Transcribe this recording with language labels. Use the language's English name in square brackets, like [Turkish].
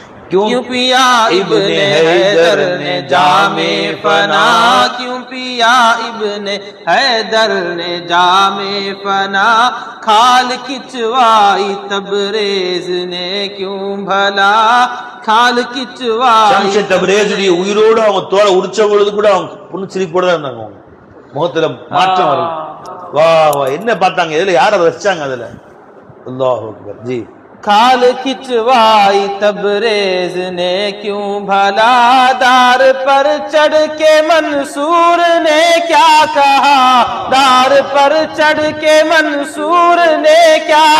[Hindi] क्यों पिया इब्ने हैदर ने जामे फना क्यों पिया इब्ने हैदर ने जामे फना खाल किचवाई तबरेज ने क्यों भला खाल किचवाई [Tamil] शमशे तबरेज உயிரோடு அவங்க தோலை உரிச்ச பொழுது கூட அவங்க புன்சிரிப்போட தான் இருந்தாங்க அவங்க முகத்துல மாற்றம் வரும் வா வா என்ன பார்த்தாங்க இதுல யாரை ரசிச்சாங்க அதுல அல்லாஹ் அக்பர் जी [Hindi] खाल खिंचवाई तबरेज ने क्यों भला दार पर चढ़ के मंसूर ने क्या कहा दार पर चढ़ के मंसूर ने क्या